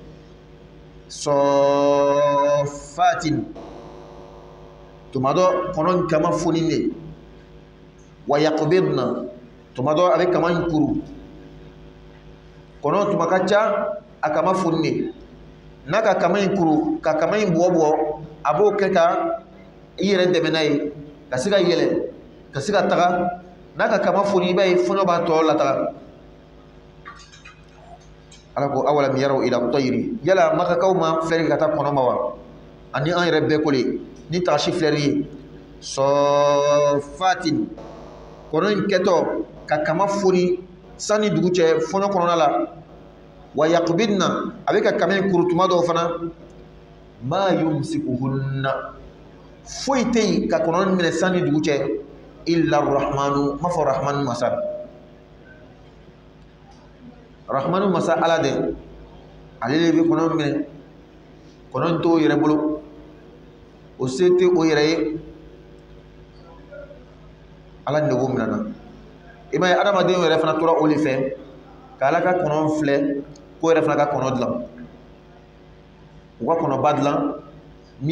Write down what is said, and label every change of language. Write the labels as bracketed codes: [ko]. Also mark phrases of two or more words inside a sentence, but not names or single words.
[bm] sɔfatin tuma dɔ kɔnɔ in kama foni de [ar] ويقبضن [bm] tuma dɔ a bɛ kama in kuru kɔnɔ tuma ka ca a kama foni de n'a ka kama in kuru ka kama in bɔ a b'o kɛ ka i yɛrɛ dɛmɛ n'a ye ka se ka yɛlɛ ka se ka taga n'a ka kama foni i b'a ye fɔɲɔ b'a tɔ lataga ala ko [ar] أولم يروا إلى الطير [bm] yala makakaw ma filɛri ka taa kɔnɔ ma wa ani an yɛrɛ bɛɛ kole ni tagasi filɛri ye sɔfatin kɔnɔ in kɛtɔ ka kama foni sanni dugu cɛ fɔɲɔ kɔnɔna la [ar] ويقبضن [bm] a bɛ ka kama in kuru tuma dɔw fana [ar] ما يمسكهن [bm] foyi tɛ yen ka kɔnɔ in minɛ sanni dugu cɛ [ar] إلا الرحمن [bm] ma fɔ rahmanu masa rahmanu masa ala de ale de bɛ kɔnɔ minɛ kɔnɔ in t'o yɛrɛ bolo o se tɛ o yɛrɛ ye ala de b'o minɛ na i m'a ye adamadenw yɛrɛ fana tora o de fɛ ka ala ka kɔnɔ filɛ k'o yɛrɛ fana ka kɔnɔ dilan u ka kɔnɔba dilan min